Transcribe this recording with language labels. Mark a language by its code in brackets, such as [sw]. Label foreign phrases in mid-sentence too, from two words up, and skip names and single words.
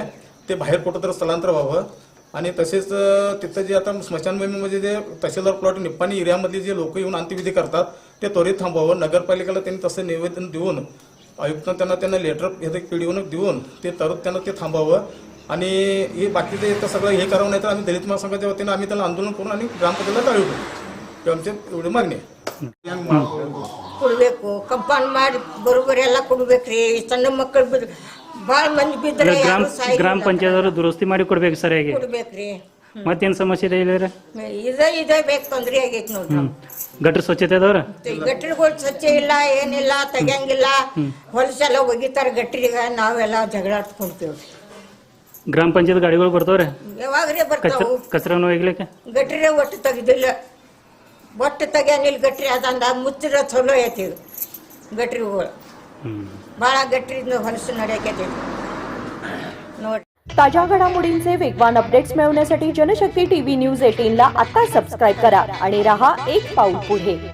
[mr] ते बाहेर कुठंतरी स्थलांतर व्हावं. आणि तसेच तिथं जे आता स्मशानभूमीमध्ये जे तहसीलदार प्लॉट निप्पाणी एरियामधले जे लोक येऊन अंत्यविधी करतात ते त्वरित थांबवावं. नगरपालिकेला त्यांनी तसं निवेदन देऊन आयुक्तांना त्यांना लेटर हे पीडीओनं देऊन ते त्यांना ते थांबावं. आणि हे बाकीचे तर सगळं हे करावं नाही तर आम्ही दलित महासंघाच्या वतीनं आम्ही त्याला आंदोलन करून आणि ग्रामपंचायतीला टाळू ही आमची एवढी मागणी आहे. [kn] ಕೊಡಬೇಕು ಕಂಪೌಂಡ್ ಮಾಡಿ ಬರೋಬ್ಬರಿ ಎಲ್ಲ ಕೊಡ್ಬೇಕ್ರಿ. ಸಣ್ಣ ಮಕ್ಕಳು ಭಾಳ ಮಂದಿ ಬಿದ್ರೆ ಗ್ರಾಮ ಪಂಚಾಯತ್ ಅವರು ದುರಸ್ತಿ ಮಾಡಿ ಕೊಡ್ಬೇಕು ಸರಿಯಾಗಿ. ಕೊಡ್ಬೇಕ್ರಿ. ಮತ್ತೇನ್ ಸಮಸ್ಯೆ ಇದೆ ಇಲ್ಲ? ಇದೇ ಬೇಕು, ತೊಂದ್ರೆ ಆಗೈತಿ ನೋಡ್ರಿ. ಗಟ್ರ ಸ್ವಚ್ಛತೆ ಅದಾವ್ರ? ಗಟ್ರಿಗಳು ಸ್ವಚ್ಛ ಇಲ್ಲ, ಏನಿಲ್ಲ, ತೆಗಿಯಂಗಿಲ್ಲ. ಹೊಲಸೆಲ್ಲ ಒಗಿತಾರ ಗಟ್ರಿಗ, ನಾವೆಲ್ಲ ಜಗಳಾಡ್ಕೊಂತೀವ್ರಿ. ಗ್ರಾಮ ಪಂಚಾಯತ್ ಗಾಡಿಗಳು ಬರ್ತಾವ್ರೆ? ಯಾವಾಗ್ರಿ ಬರ್ತಾವು? ಕಚರಾನು ಒಯ್ಗ್ಲಿಕ್ಕೆ ಗಟ್ರಿ ಒಟ್ಟು ತೆಗ್ದಿಲ್ಲ. ಒಟ್ಟು ತೆಗಿಯಂಗಿಲ್ಲ ಗಟ್ರಿ. ಅದಂದ ಮುಚ್ಚಿರ ಚಲೋ ಐತಿ ಗಟ್ರಿಗಳು. ಭಾಳ ಗಟ್ರಿಯಿಂದ ಹೊಲಸು ನಡೆಯಕೈತಿ ನೋಡಿ. [mr] ताज्या घडामोडींचे वेगवान अपडेट्स मिळवण्यासाठी जनशक्ती टीव्ही न्यूज 18 ला आता सबस्क्राईब करा आणि रहा एक पाऊल पुढे.